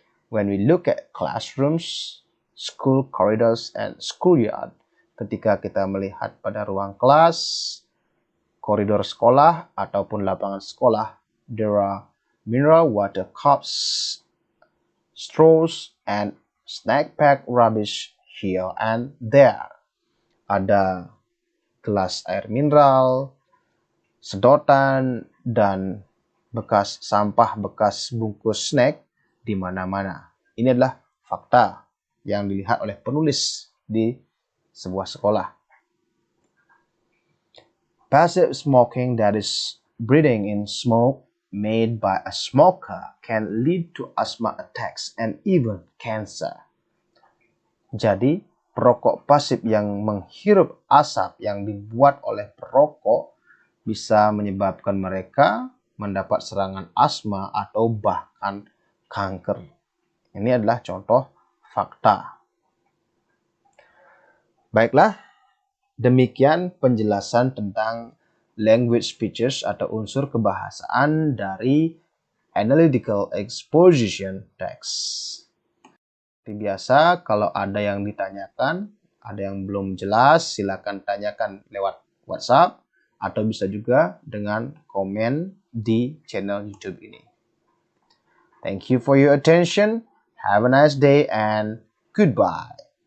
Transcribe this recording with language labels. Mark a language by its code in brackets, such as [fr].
[en] When we look at classrooms, school corridors, and schoolyard, [id] ketika kita melihat pada ruang kelas, koridor sekolah, ataupun lapangan sekolah, [en] there are mineral water cups, straws, and snack pack rubbish here and there. [id] Ada gelas air mineral, sedotan, dan bekas sampah, bekas bungkus snack di mana-mana. Ini adalah fakta yang dilihat oleh penulis di sebuah sekolah. [en] Passive smoking, that is breathing in smoke made by a smoker, can lead to asthma attacks and even cancer. [id] Jadi, perokok pasif yang menghirup asap yang dibuat oleh perokok bisa menyebabkan mereka mendapat serangan asma atau bahkan kanker. Ini adalah contoh fakta. Baiklah, demikian penjelasan tentang language features atau unsur kebahasaan dari analytical exposition text. Seperti biasa, kalau ada yang ditanyakan, ada yang belum jelas, silakan tanyakan lewat WhatsApp atau bisa juga dengan komen di channel YouTube ini. [en] Thank you for your attention. Have a nice day and goodbye.